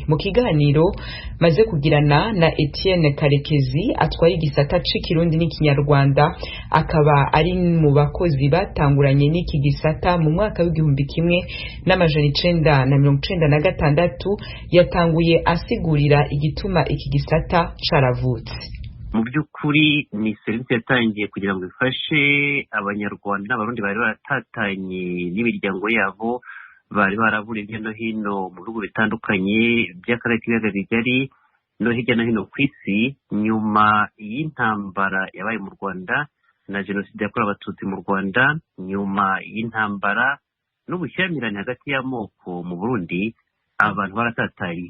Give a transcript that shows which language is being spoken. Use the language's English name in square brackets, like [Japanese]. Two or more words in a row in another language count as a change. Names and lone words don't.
[Rundi] Mu kiganiro maze kugirana na Etienne Karekezi atwaye igisata c'Ikirundi n'Ikinyarwanda, akaba ari mu bakozi batanguranye n'iki gisata mu mwaka w'1996 yatanguye asigurira igituma iki gisata caravutse. [Kinyarwanda] Mu by'ukuri ni serivisi yatangiye kugira ngo ifashe abanyarwanda n'abarundi bari baratatanye n'imiryango yabo, bari baraburiye hirya no hino mu bihugu bitandukanye by'akarere k'ibiyaga bigari no hirya no hino ku isi, nyuma y'intambara yabaye mu Rwanda na jenoside yakorewe abatutsi mu Rwanda, nyuma y'intambara n'ubushyamirane hagati y'amoko mu Burundi, abantu baratatanye.